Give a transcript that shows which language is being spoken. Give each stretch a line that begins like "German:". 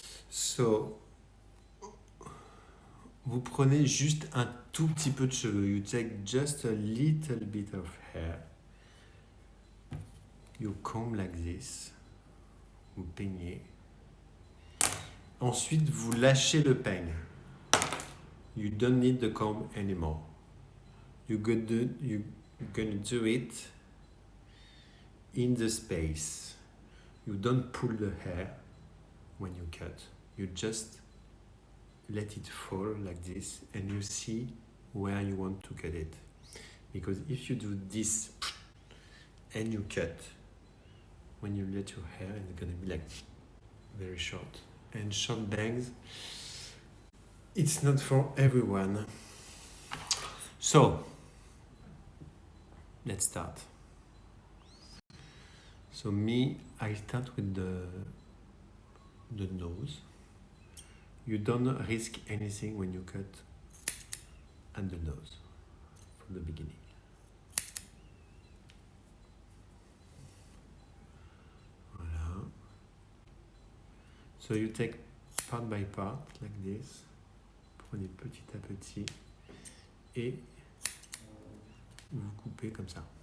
French: So, vous prenez juste un tout petit peu de cheveux.
English: You take just a little bit of hair. You comb like this.
French: Vous peignez. Ensuite, vous lâchez le peigne.
English: You don't need the comb anymore. You're gonna do it in the space. You don't pull the hair when you cut. You just let it fall like this and you see where you want to cut it. Because if you do this and you cut, when you let your hair, it's gonna be like very short. And short bangs, it's not for everyone. So, let's start. So I start with the nose. You don't risk anything when you cut at the nose from the beginning. Voilà. So you take part by part like this.
French: Prenez petit à petit et vous coupez comme ça.